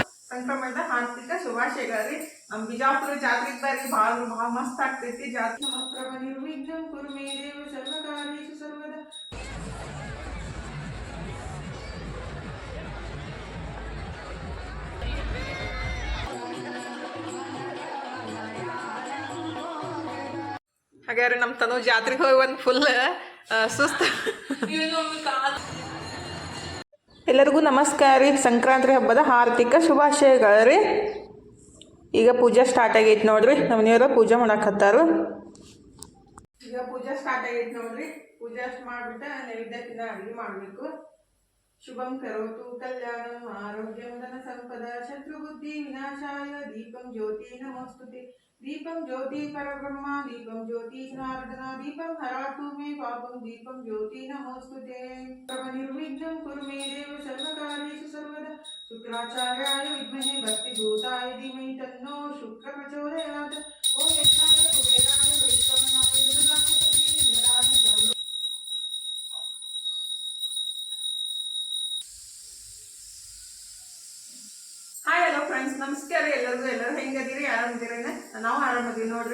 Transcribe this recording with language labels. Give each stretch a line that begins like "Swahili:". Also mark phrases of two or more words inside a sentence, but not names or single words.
Kannada: ಸಂಕ್ರಮಣದ ಹಾರ್ದಿಕ ಶುಭಾಶಯಗಳು. ನಮ್ಮ ಬಿಜಾಪುರ ಜಾತ್ರೆಗೆ ಬರ್ರಿ, ಭಾಳ ಮಸ್ತ್ ಆಗ್ತೈತಿ ಜಾತ್ರೆ.
Sanskrit: ಮಹಾಪ್ರಭ ನಿರ್ವಿಘ್ನಂ ಕುರು ಮೇ ದೇವ ಸರ್ವಕಾರ್ಯೇಷು ಸರ್ವದಾ.
Kannada: ಹಾಗಾದ್ರೆ ನಮ್ಮ ತನು ಜಾತ್ರೆಗೆ ಹೋಗಿ ಒಂದು ಫುಲ್ ಸುಸ್ತು. ಎಲ್ಲರಿಗೂ ನಮಸ್ಕಾರ ರೀ. ಸಂಕ್ರಾಂತಿ ಹಬ್ಬದ ಹಾರ್ದಿಕ ಶುಭಾಶಯಗಳು ರೀ. ಈಗ ಪೂಜೆ ಸ್ಟಾರ್ಟ್ ಆಗೈತೆ ನೋಡ್ರಿ. ನಮ್ಮ ಮನೆಯವರು ಪೂಜೆ ಮಾಡಾಕತ್ತಾರು. ಈಗ ಪೂಜೆ ಸ್ಟಾರ್ಟ್ ಆಗೈತೆ ನೋಡ್ರಿ. ಪೂಜೆ ಅಷ್ಟು ಮಾಡಿಬಿಟ್ಟು ನೈವೇದ್ಯಕ್ಕಿಂತ ಅಡುಗೆ ಮಾಡಬೇಕು.
Sanskrit: ಶುಭಂ ಕರೋತು ಕಲ್ಯಾಣಂ ಆರೋಗ್ಯಂ ಧನ ಸಂಪದ ಶತ್ರು ಬುದ್ಧಿ ವಿನಾಶಾಯ ದೀಪಂ ಜ್ಯೋತಿ ನಮೋಸ್ತುತೆ. ದೀಪಂ ಜ್ಯೋತಿ ಪರಬ್ರಹ್ಮ ದೀಪಂ ಜ್ಯೋತಿ ಜನಾರ್ದನ ದೀಪಂ ಹರಾತು ಮೇ ಪಾಪಂ ದೀಪಂ ಜ್ಯೋತಿ ನಮೋಸ್ತುತೆ. ನಿರ್ವಿಘ್ನಂ ಕುರು ಮೇ ದೇವ ಸರ್ವಕಾರ್ಯೇಷು ಸರ್ವದಾ. ಶುಕ್ರಾಚಾರ್ಯಾಯ ವಿದ್ಮಹೇ ಭಕ್ತಿಭೂತಾಯ ಧೀಮಹಿ ತನ್ನೋ ಶುಕ್ರ ಪ್ರಚೋದಯಾತ್. ಓಂ ಯಜ್ಞಾಯ ಕುಬೇರಾಯ ವೈಶ್ರವಣಾಯ ದುರ್ಗಾಪತಯೇ ನರಾಯ ಸರ್ವ.
English: hi hello friends,
Kannada: ನಮಸ್ಕಾರ ಎಲ್ಲರಿಗೂ. ಎಲ್ಲರೂ ಹೆಂಗದಿರಿ? ಆರಾಮದಿರೇನ? ನಾವು ಆರಾಮದೀವಿ ನೋಡ್ರಿ.